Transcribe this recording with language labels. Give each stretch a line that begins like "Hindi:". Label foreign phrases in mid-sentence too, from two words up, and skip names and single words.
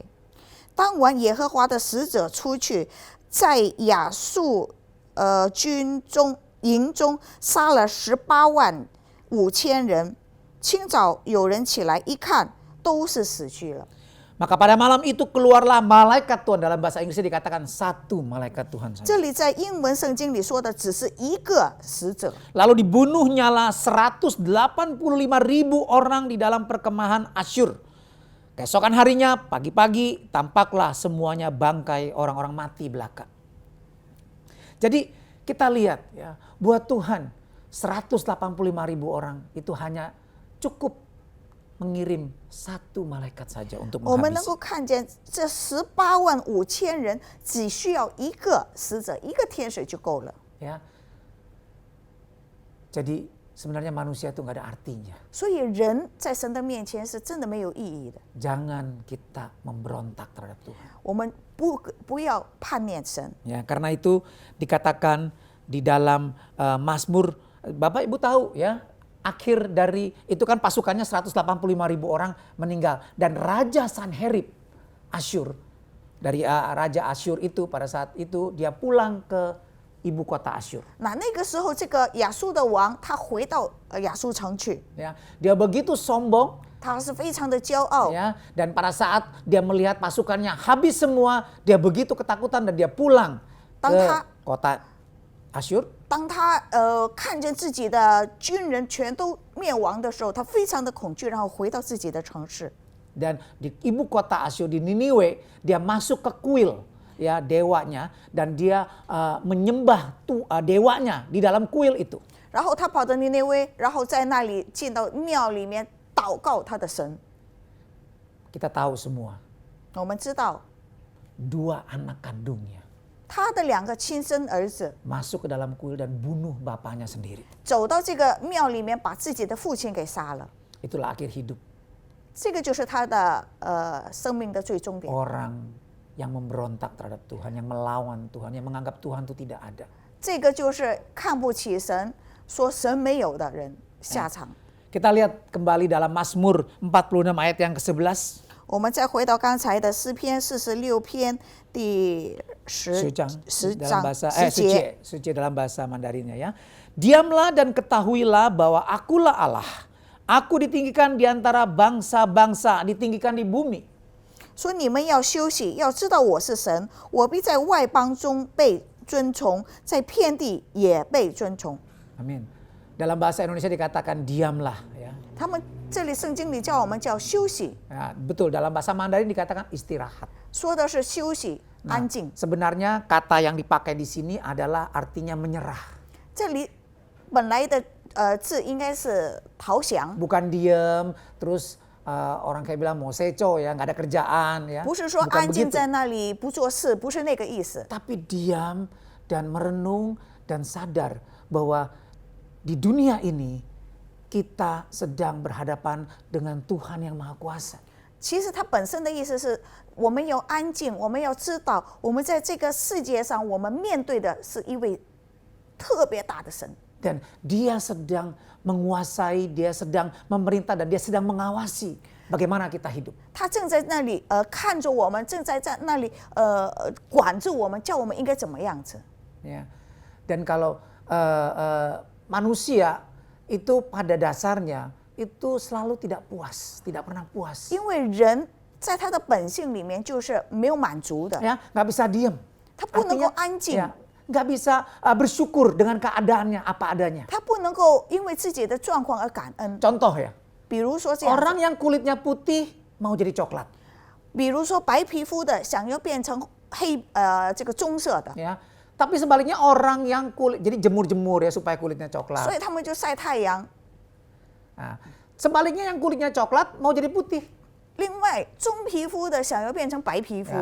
Chinese: 当晚，耶和华的使者出去，在亚述军营中杀了18万5千人。清早有人起来一看，都是死去了。
Indonesian: Maka pada malam itu keluarlah malaikat Tuhan. Dalam bahasa Inggrisnya dikatakan satu malaikat Tuhan saja.
Chinese: 这里在英文圣经里说的只是一个使者。
Indonesian: Lalu dibunuhnyalah 185.000 orang di dalam perkemahan Asyur. Keesokan harinya pagi-pagi tampaklah semuanya bangkai orang-orang mati belaka. Jadi kita lihat ya, buat Tuhan 185.000 orang itu hanya cukup mengirim satu malaikat saja untuk
Chinese: 我们能
Indonesian: menghabisi.
Chinese: 够看见这18万5千人只需要一个使者，一个天使就够了。
Indonesian: Ya. Jadi sebenarnya manusia itu nggak ada artinya.
Chinese: 所以人在神的面前是真的没有意义的。
Indonesian: Jangan kita memberontak terhadap Tuhan.
Chinese: 我们不要叛逆神。
Indonesian: Ya, karena itu dikatakan di dalam Mazmur, Bapak Ibu tahu ya, akhir dari itu kan pasukannya 185.000 orang meninggal dan Raja Sanherib Asyur dari Raja Asyur itu pada saat itu dia pulang ke ibu kota Asyur.
Chinese: 那个时候，这个亚述的王他回到亚述城去，
Indonesian: Ya, dia begitu sombong
Chinese: 他是非常的骄傲。
Indonesian: ya, dan pada saat dia melihat pasukannya habis semua, dia begitu ketakutan dan dia pulang ke Tangka. kota Asyur.
Chinese: 当他看见自己的军人全都灭亡的时候，他非常的恐惧，然后回到自己的城市。
Indonesian: Dan di ibu kota Asyur di Niniwe dia masuk ke kuil ya dewanya dan dia menyembah dewanya di dalam kuil itu.
Chinese: 然后他跑到尼尼微，然后在那里进到庙里面祷告他的神。
Indonesian: Kita tahu semua
Chinese: 我们知道
Indonesian: 2 anak kandungnya
Chinese: 他的2个亲生儿子
Indonesian: masuk ke dalam kuil dan bunuh bapaknya sendiri.
Chinese: 走到这个庙里面，把自己的父亲给杀了。
Indonesian: Itulah akhir hidup
Chinese: 这个就是他的生命的最终点。
Indonesian: orang yang memberontak terhadap Tuhan, yang melawan Tuhan, yang menganggap Tuhan itu tidak ada.
Chinese: 这个就是看不起神，说神没有的人下场。
Indonesian: Kita lihat kembali dalam Mazmur 46 ayat yang ke-11.
Chinese: 我们再回到刚才的诗篇46篇第10
Indonesian: dalam
Chinese: 章
Indonesian: bahasa
Chinese: 10节。
Indonesian: suci dalam bahasa Mandarinnya ya. Diamlah dan ketahuilah bahwa akulah Allah. Aku ditinggikan di antara bangsa-bangsa, ditinggikan di bumi.
Chinese: 说你们要休息，要知道我是神，我必在外邦中被尊崇，在遍地也被尊崇。
Indonesian: Amin. Dalam bahasa Indonesia dikatakan diamlah ya.
Chinese: 他们这里圣经里叫我们叫休息，
Indonesian: Ya, betul dalam bahasa Mandarin dikatakan istirahat.
Chinese: 说的是休息、
Indonesian: Nah,
Chinese: 安静。
Indonesian: sebenarnya kata yang dipakai di sini adalah artinya menyerah.
Chinese: 这里本来的字应该是投降，
Indonesian: Bukan diam terus orang kayak bilang moseco ya, nggak ada kerjaan ya.
Chinese: 不是说
Indonesian: Bukan
Chinese: 安静
Indonesian: begitu.
Chinese: 在那里不做事，不是那个意思。
Indonesian: Tapi diam dan merenung dan sadar bahwa di dunia ini kita sedang berhadapan dengan Tuhan yang Maha Kuasa.
Chinese: 其实它本身的意思是，我们要安静，我们要知道，我们在这个世界上，我们面对的是一位特别大的神。
Indonesian: Dan dia sedang menguasai, dia sedang memerintah, dan dia sedang mengawasi bagaimana kita hidup.
Chinese: 他正在那里看着我们，正在那里管住我们，叫我们应该怎么样子。
Indonesian: Ya. Dan kalau manusia itu pada dasarnya itu selalu tidak puas, tidak pernah puas.
Chinese: 因为人在他的本性里面就是没有满足的，
Indonesian: Ya, nggak bisa diem.
Chinese: 他不能够
Indonesian: Artinya,
Chinese: 安静，
Indonesian: ya, nggak bisa bersyukur dengan keadaannya apa adanya.
Chinese: 他不能够因为自己的状况而感恩。
Indonesian: Contoh ya,
Chinese: 比如说这样子，
Indonesian: orang yang kulitnya putih mau jadi coklat,
Chinese: 比如说白皮肤的想要变成这个棕色的，
Indonesian: ya. Tapi sebaliknya orang yang kulit jadi jemur-jemur ya supaya kulitnya
Chinese: 所
Indonesian: coklat.
Chinese: 以他们就晒太阳。
Indonesian: Nah, sebaliknya yang kulitnya coklat mau jadi putih.
Chinese: 另外，棕皮肤的想要变成白皮肤，